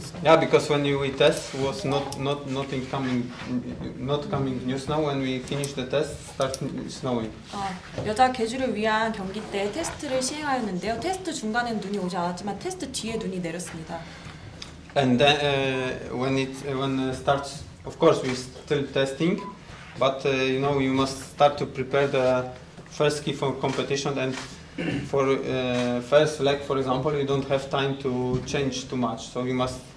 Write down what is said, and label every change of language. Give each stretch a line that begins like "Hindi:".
English: Yeah, because when we test was not coming new snow. When we finish the test, start snowing.
Korean: 여자 개주를 위한 경기 때 테스트를 시행하였는데요. 테스트 중간엔 눈이 오지 않았지만 테스트 뒤에 눈이 내렸습니다.
English: And then when it starts, of course we still testing, but you must start to prepare the first ski for competition, and for first leg, for example, you don't have time to change too much, so you must